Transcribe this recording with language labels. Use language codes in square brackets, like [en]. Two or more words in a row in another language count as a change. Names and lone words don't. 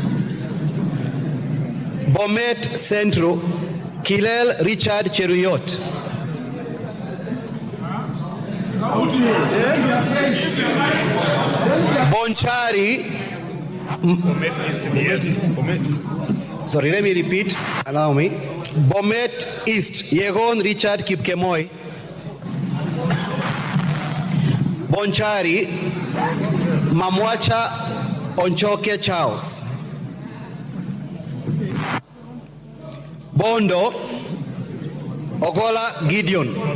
[en] Bomet Central Kilel Richard Cheruyot. Bonchari Bomet East, yes. Bomet. Sorry, let me repeat. Allow me. Bomet East Yegon Richard Kipkemoy. Bonchari Mamwacha Onchoke Charles. Bondo Ogola Gideon.